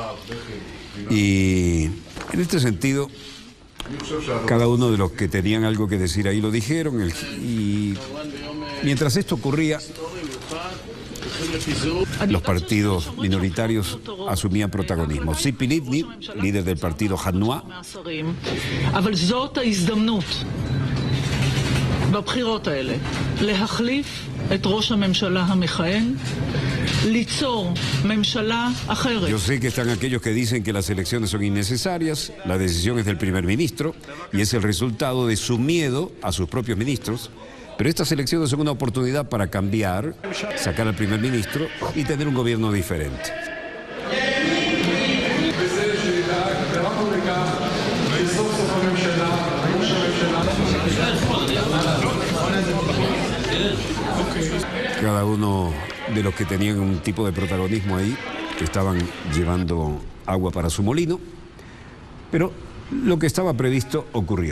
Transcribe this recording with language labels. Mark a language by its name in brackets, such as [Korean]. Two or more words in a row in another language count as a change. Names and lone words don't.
[Spanish] Y en este sentido, cada uno de los que tenían algo que decir ahí lo dijeron. Y mientras esto ocurría, los partidos minoritarios asumían protagonismo. Tzipi Livni, líder del partido Hanua, [Hebrew] בבחירות האלה, להחליף את ראש הממשלה המכהן, ליצור ממשלה אחרת. [Spanish] Yo sé que están aquellos que dicen que las elecciones son innecesarias, la decisión es del primer ministro y es el resultado de su miedo a sus propios ministros, pero estas elecciones son una oportunidad para cambiar, sacar al primer ministro y tener un gobierno diferente. Cada uno de los que tenían un tipo de protagonismo ahí estaban llevando agua para su molino, pero lo que estaba previsto ocurrió.